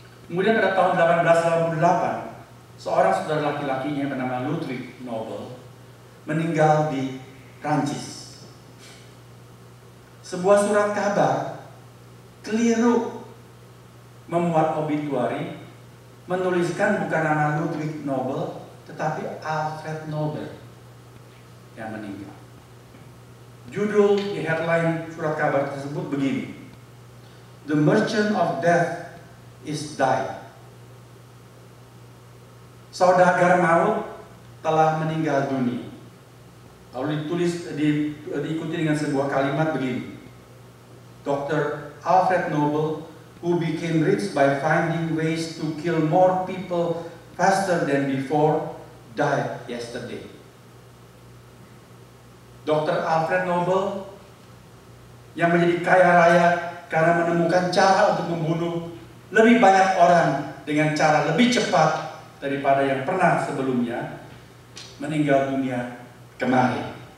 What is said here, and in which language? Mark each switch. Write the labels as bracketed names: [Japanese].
[Indonesian] Kemudian pada tahun 1888, seorang saudara laki-lakinya bernama Ludwig Nobel meninggal di Prancis. Sebuah surat kabar keliru memuat obituari, menuliskan bukan nama Ludwig Nobel, tetapi Alfred Nobel yang meninggal. Judul di headline surat kabar tersebut begini: [English] The Merchant of Death is died. [Indonesian] Saudagar maut telah meninggal dunia. Lalu diikuti dengan sebuah kalimat begini: Dr. [English] Alfred Nobel, who became rich by finding ways to kill more people faster than before, died yesterday. Dr. [Indonesian] Alfred Nobel yang menjadi kaya raya karena menemukan cara untuk membunuh lebih banyak orang dengan cara lebih cepat daripada yang pernah sebelumnya, meninggal dunia kemarin.